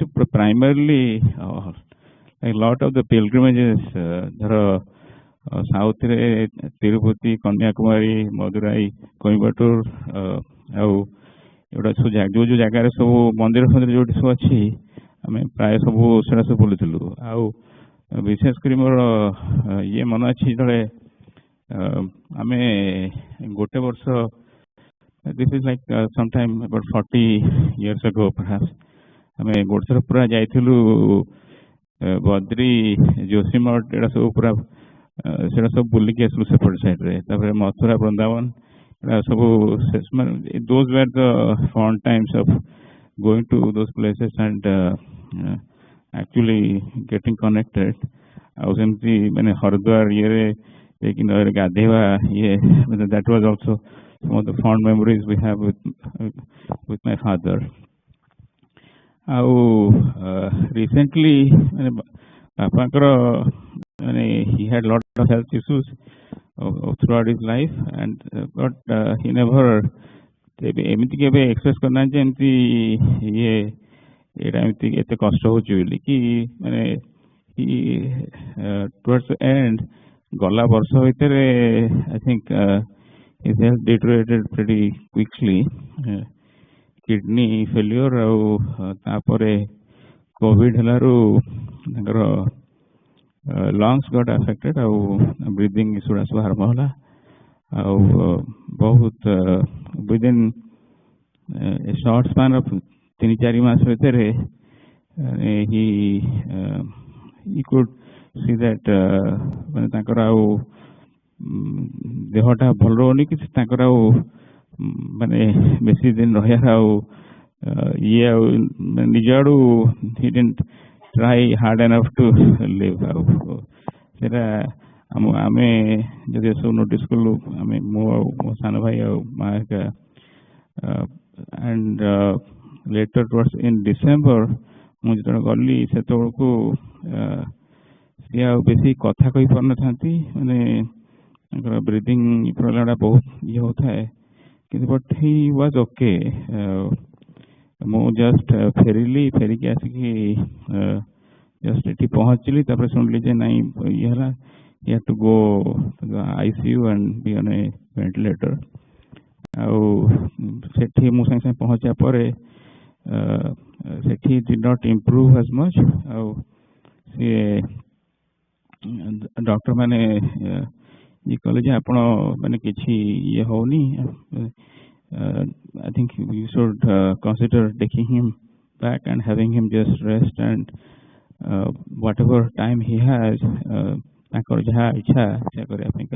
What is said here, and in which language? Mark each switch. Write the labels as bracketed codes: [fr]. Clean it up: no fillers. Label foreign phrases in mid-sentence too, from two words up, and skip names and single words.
[en] primarily lot of the pilgrimages, [or] ଧର ସାଉଥରେ ତିରୁପତି, କନ୍ୟାକୁମାରୀ, ମଦୁରାଇ, କୋଇମ୍ବାଟୁର, ଆଉ ଏଗୁଡ଼ା ସବୁ ଯୋଉ ଯୋଉ ଜାଗାରେ ସବୁ ମନ୍ଦିର ଫନ୍ଦିର ଯୋଉଠି ସବୁ ଅଛି, ଆମେ ପ୍ରାୟ ସବୁ ସେଟା ସବୁ ବୁଲୁଥିଲୁ। ଆଉ ବିଶେଷ କରି ମୋର ଇଏ ମନେ ଅଛି, ଯେତେବେଳେ ଆମେ ଗୋଟେ ବର୍ଷ, [en] this is like sometime about 40 years ago perhaps, [or] ଆମେ ଗୋଟେ ଥର ପୁରା ଯାଇଥିଲୁ ବଦ୍ରି, ଯୋଶୀମଠ, ଏଗୁଡ଼ା ସବୁ ପୁରା ସେଟା ସବୁ ବୁଲିକି ଆସିଲୁ ସେପଟ ସାଇଡରେ। ତାପରେ ମଥୁରା, ବୃନ୍ଦାବନ, ଏଗୁଡ଼ା ସବୁ [en] those were the fun times of going to those places and actually getting connected. [or] ଆଉ ସେମିତି ମାନେ ହରିଦ୍ୱାର ଇଏରେ ଯାଇକି ନଈରେ ଗାଧେଇବା, [en] that was also some of the fond memories we have with my father. [or] ଆଉ recently ମାନେ ବାପାଙ୍କର ମାନେ [en] he had lot of health issues throughout his life, and but he never [or] ଏମିତି କେବେ ଏକ୍ସପ୍ରେସ କରିନାହାନ୍ତି ଯେ ଏମିତି ଏଇଟା ଏମିତି ଏତେ କଷ୍ଟ ହଉଛି ବୋଲି କି। [en] ମାନେ towards the end, [or] ଗଲା ବର୍ଷ ଭିତରେ [en] I think his health deteriorated pretty quickly, kidney failure, [or] ଆଉ ତାପରେ କୋଭିଡ ହେଲାରୁ ତାଙ୍କର [en] lungs got affected, [or] ଆଉ breathing ଇସ୍ୟୁଟା ସବୁ ଆରମ୍ଭ ହେଲା। ଆଉ ବହୁତ [en] within a short span of 3-4 [or] ମାସ ଭିତରେ [en] he could see that [or] ମାନେ ତାଙ୍କର ଆଉ ଦେହଟା ଭଲ ରହୁନି, କି ତାଙ୍କର ଆଉ ମାନେ ବେଶୀ ଦିନ ରହିବାର ଆଉ ଇଏ ଆଉ ନିଜ ଆଡୁ [en] he didn't try hard enough to live। [or] ଆଉ ସେଟା ଆମେ ଯଦି ସବୁ ନୋଟିସ୍ କଲୁ, ଆମେ ମୁଁ ଆଉ ମୋ ସାନ ଭାଇ ଆଉ ମା ହେରିକା, [en] and later towards in December [or] ମୁଁ ଯେତେବେଳେ ଗଲି, ସେତେବେଳକୁ ସିଏ ଆଉ ବେଶୀ କଥା କହିପାରୁନଥାନ୍ତି, ମାନେ ତାଙ୍କର ବ୍ରିଦିଂ ପ୍ରୋବ୍ଲେମଟା ବହୁତ ଇଏ ହଉଥାଏ, କିନ୍ତୁ [en] but he was okay. [or] ମୁଁ ଜଷ୍ଟ ଫେରିକି ଆସିକି ଜଷ୍ଟ ଏଠି ପହଞ୍ଚିଲି, ତାପରେ ଶୁଣିଲି ଯେ ନାଇଁ ଇଏ ହେଲା, [en] he had to go to the ICU and be on a ventilator। [or] ଆଉ ସେଠି ମୁଁ ସାଙ୍ଗେ ସାଙ୍ଗେ ପହଞ୍ଚିବା ପରେ ସେଠି [en] did not improve as much। [or] ଆଉ ସିଏ ଡକ୍ଟର ମାନେ ଇଏ କଲେ ଯେ ଆପଣ ମାନେ କିଛି ଇଏ ହଉନି, [en] I think you should consider taking him back and having him just rest, and whatever time he has [or] ତାଙ୍କର ଯାହା ଇଚ୍ଛା ସେୟା କରିବା ପାଇଁକା।